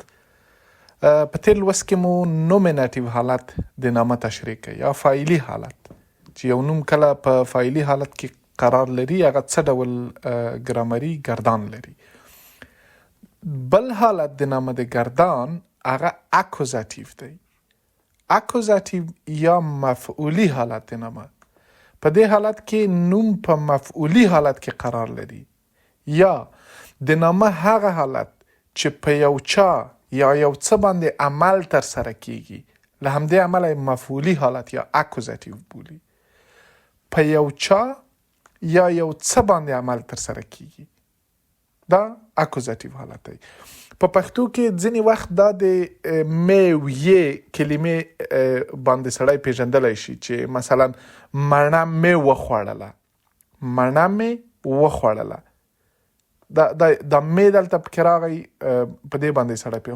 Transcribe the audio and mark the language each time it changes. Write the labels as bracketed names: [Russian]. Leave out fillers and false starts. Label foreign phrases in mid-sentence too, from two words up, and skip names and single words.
[Pashto] په تیر لوست کې مو نومیناتیو حالت د نامه تشریح کړ یا فاعلي حالت چې یو نوم کله په فاعلي حالت کې قرار لري هغه څه ډول ګرامري گردان لري. بل حالت د نامه د گردان هغه اکوزاتیو دی. اکوزاتیو یا مفعولی حالت د نامه. په دې حالت کې نوم په مفعولی حالت کې قرار لري یا د نامه هغه حالت چې په یو چا یا یو څه باندې عمل تر سره کیږي له همدې عمله مفعولی حالت یا اکوزاتیو بولي. په یو چا یا یو څه باندې عمل تر سره کیږي دا اکوزاتیو حالت دی. په پښتو کې ځینې وخت دا د مې ویې کلمې باندې سړی پیژندلی شي چې مثلا مڼه مې وخوړله، مڼه مې وخوړله، دا مې دلته پکې راغی په دې باندې سړی پوهېږي.